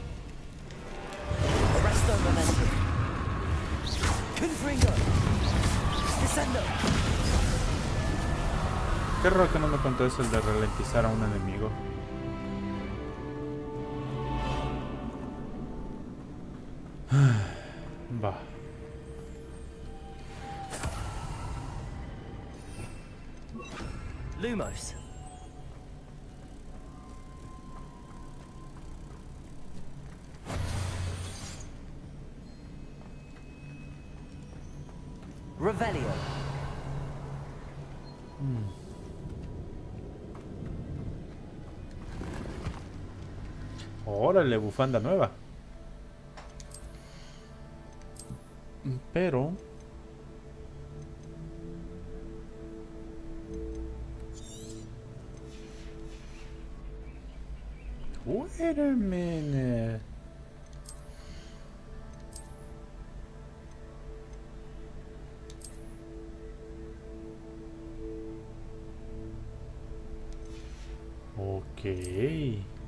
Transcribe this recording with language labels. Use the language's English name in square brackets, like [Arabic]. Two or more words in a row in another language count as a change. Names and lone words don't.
[Latin] Arresto momentum. Confringo. Descendo. [Spanish] Qué raro que no me contó eso, el de ralentizar a un enemigo. Va. [Latin] Lumos. Revelio. [Spanish] Órale, bufanda nueva. [English] Pero wait a minute. Okay.